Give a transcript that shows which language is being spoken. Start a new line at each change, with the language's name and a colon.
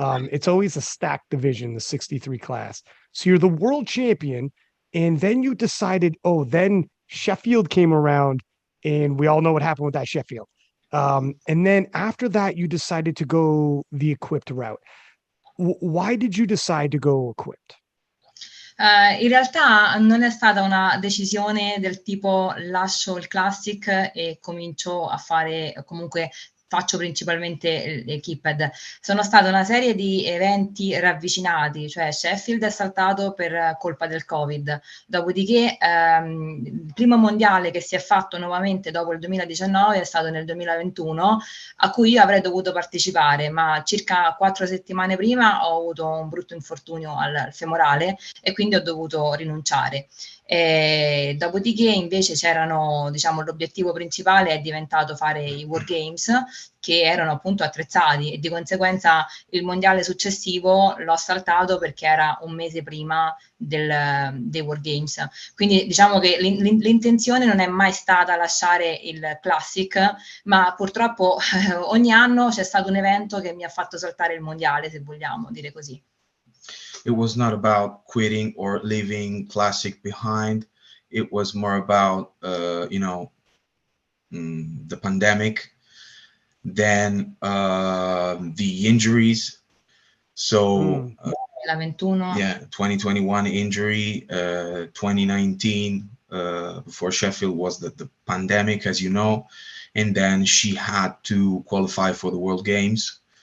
English: It's always a stacked division, the 63 class. So you're the world champion, and then you decided, then Sheffield came around, and we all know what happened with that Sheffield. And then after that, you decided to go the equipped route. Why did you decide to go equipped?
Italian: In realtà non è stata una decisione del tipo lascio il classic e comincio a fare, comunque faccio principalmente l'equipped. Sono stata una serie di eventi ravvicinati, cioè Sheffield è saltato per colpa del Covid, dopodiché il primo mondiale che si è fatto nuovamente dopo il 2019 è stato nel 2021, a cui io avrei dovuto partecipare, ma circa 4 settimane prima ho avuto un brutto infortunio al femorale e quindi ho dovuto rinunciare. Dopodiché invece c'erano, l'obiettivo principale è diventato fare i World Games, che erano appunto attrezzati, e di conseguenza il mondiale successivo l'ho saltato perché era un mese prima dei World Games. Quindi diciamo che l'intenzione non è mai stata lasciare il Classic, ma purtroppo ogni anno c'è stato un evento che mi ha fatto saltare il mondiale, se vogliamo dire così.
English: It was not about quitting or leaving Classic behind. It was more about, the pandemic, then the injuries. So, 2021 injury, 2019 before Sheffield was the pandemic, as you know, and then she had to qualify for the World Games.